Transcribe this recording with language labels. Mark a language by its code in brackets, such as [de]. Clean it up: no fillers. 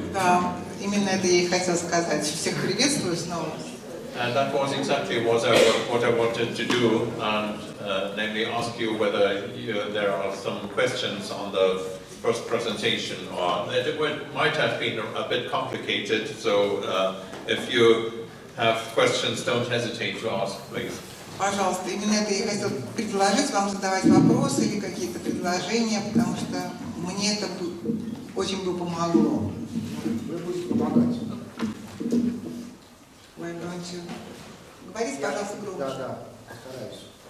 [ru] Да, именно это я и хотел сказать. Всех приветствую снова. [en] And that was exactly what I wanted to do, and namely ask you whether there are some questions on the first presentation, or it might have been a bit complicated. So if you have questions, don't hesitate to ask, please. [ru] Пожалуйста, именно это я хотел предложить вам задавать вопросы или какие-то предложения, потому что мне это очень бы помогло. Вы будете помогать. Говорите, пожалуйста, громче. Да, постараюсь.